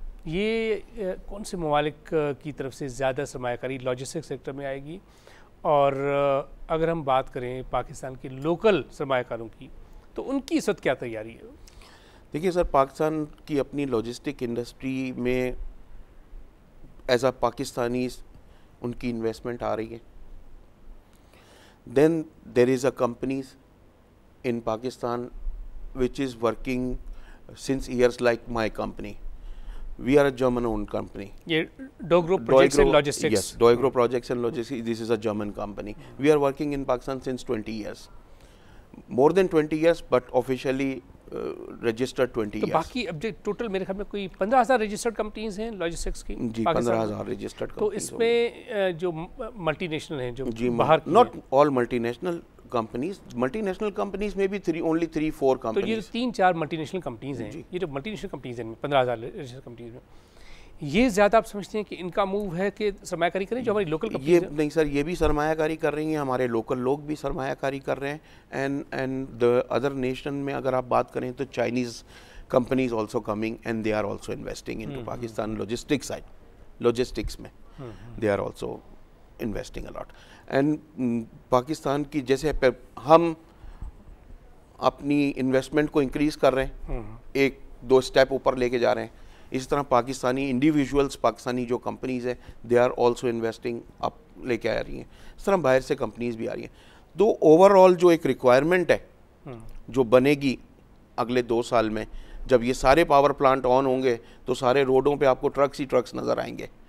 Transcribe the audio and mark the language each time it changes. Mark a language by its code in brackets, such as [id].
[ur] یہ کون سے ممالک کی طرف سے زیادہ سرمایہ کاری لاجسٹک سیکٹر میں آئے گی؟ اور اگر ہم بات کریں پاکستان کے لوکل سرمایہ کاروں کی, تو ان کی اس وقت کیا تیاری ہے؟ دیکھیے سر, پاکستان کی اپنی لاجسٹک انڈسٹری میں [en] as a [ur] پاکستانی ان کی انویسٹمنٹ آ رہی ہے. [en] Then there is a companies in Pakistan which is working since years like my company. We are a German-owned company. یہ Doigro Projects and Logistics. Yes, Doigro Projects and Logistics. This is a German company. We are working in Pakistan since 20 years. More than 20 years, but officially registered 20 years. [ur] تو باقی اب total میرے خیال میں کوئی 15,000 registered companies ہیں logistics کی. جی 15,000 registered تو اس میں جو ملٹی نیشنل ہیں, جو باہر کی, [en] not all multinational companies, multinational companies [ur] میں بھی [en] only 3-4 companies. [ur] تو یہ 3-4 ملٹی نیشنل کمپنیز ہیں, یہ جو ملٹی نیشنل کمپنیز ہیں 15,000 رجسٹرڈ کمپنیز میں, یہ زیادہ آپ سمجھتے ہیں کہ ان کا موو ہے کہ سرمایہ کاری کریں جو ہماری لوکل کمپنیز ہیں؟ یہ نہیں سر, یہ بھی سرمایہ کاری کر رہی ہیں, ہمارے لوکل لوگ بھی سرمایہ کاری کر رہے ہیں. [en] and the other nation [ur] میں اگر آپ بات کریں تو [en] Chinese companies also coming and they are also investing into Pakistan logistics side, logistics [ur] میں [en] they are also investing a lot. And [ur] Pakistan کی جیسے ہم اپنی انویسٹمنٹ کو انکریز کر رہے ہیں, 1-2 اسٹیپ اوپر لے کے جا رہے ہیں, اس طرح پاکستانی انڈیویژولس, پاکستانی جو کمپنیز ہیں [en] they are also investing [ur] اپ لے کے آ رہی ہیں. اس طرح باہر سے کمپنیز بھی آ رہی ہیں. تو اوور آل جو ایک ریکوائرمنٹ ہے جو بنے گی اگلے 2 سال میں, جب یہ سارے پاور پلانٹ آن ہوں گے تو سارے روڈوں پہ آپ کو ٹرکس ہی ٹرکس نظر آئیں گے.